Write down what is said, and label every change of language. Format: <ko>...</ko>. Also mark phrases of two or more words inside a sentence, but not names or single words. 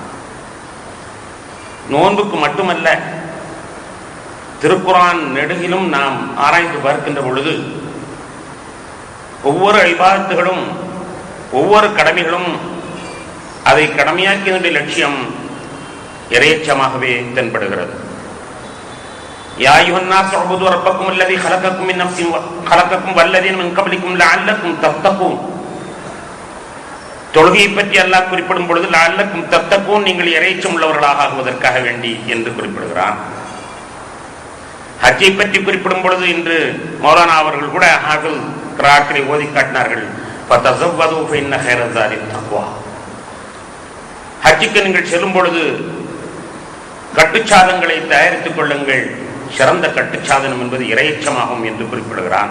<ta>நோன்புக்கு மட்டுமல்ல, திருக்குர்ஆன் நெடுகிலும் நாம் ஆராய்ந்து பார்க்கின்ற பொழுது ஒவ்வொரு இபாதத்துகளும் ஒவ்வொரு கடமைகளும் அதை கடமையாக்கியதனுடைய லட்சியம் இறையச்சமாகவே தென்படுகிறது.</ta> <ar>يا أيها الناس اعبدوا ربكم الذي خلقكم من نفس خلقكم والذين من قبلكم لعلكم تتقون.</ar> <ta>தொழுகையை பற்றி அல்லாஹ் குறிப்பிடும் பொழுது</ta> <ar>لعلكم تتقون,</ar> <ta>நீங்கள் இறையச்சம் உள்ளவர்களாக ஆகுவதற்காக வேண்டி என்று குறிப்பிடுகிறான். ஹஜ்ஜை பற்றி குறிப்பிடும் பொழுது இன்று மௌலானா அவர்கள் கூட கிராக்களை ஓதி காட்டினார்கள்.</ta> <ar>فتزودوا فإن خير الزاد التقوى.</ar> <ta>ஹஜ்ஜுக்கு நீங்கள் செல்லும் பொழுது கட்டுச்சாதங்களை தயாரித்துக் கொள்ளுங்கள், சிறந்த கட்டுச்சாதனம் என்பது இறையச்சமாகும் என்று குறிப்பிடுகிறான்.</ta>